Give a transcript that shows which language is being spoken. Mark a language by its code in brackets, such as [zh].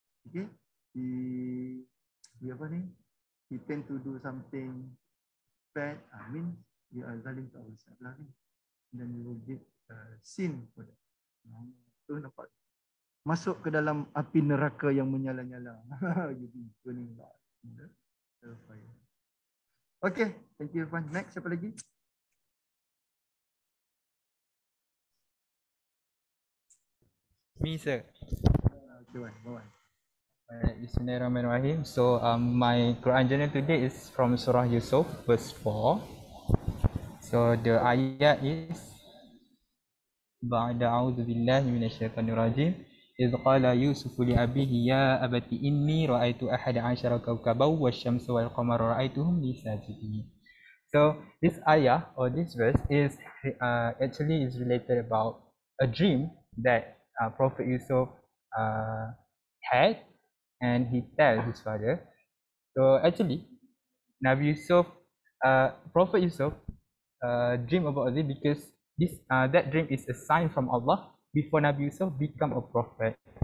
[en] Okay, we [ms] apa ni? [en] We tend to do something bad. I mean, we are zalim to ourselves lah. And then we will get sin for that. [ms] Tu nampak. Masuk ke dalam api neraka yang menyala-nyala. Jadi [en] burning lot. Okay, thank you Irfan. Next, [ms] siapa lagi? [en] Me, sir. Okay, bye. Bismillahirrahmanirrahim. So my Quran journal today is from Surah Yusuf, verse 4. So the ayat is [ar] Ba'da a'udzu billahi minasyaitonir rajim. إذ قال يوسف لأبيه يا أبت إني رأيت أحد عشر كوكبا والشمس والقمر رأيتهم لي ساجدين. [en] So this ayah or this verse is actually is related about a dream that Prophet Yusuf had, and he told his father. So actually, Nabi Yusuf, Prophet Yusuf, dream about this because that dream is a sign from Allah before Nabi Yusuf become a prophet.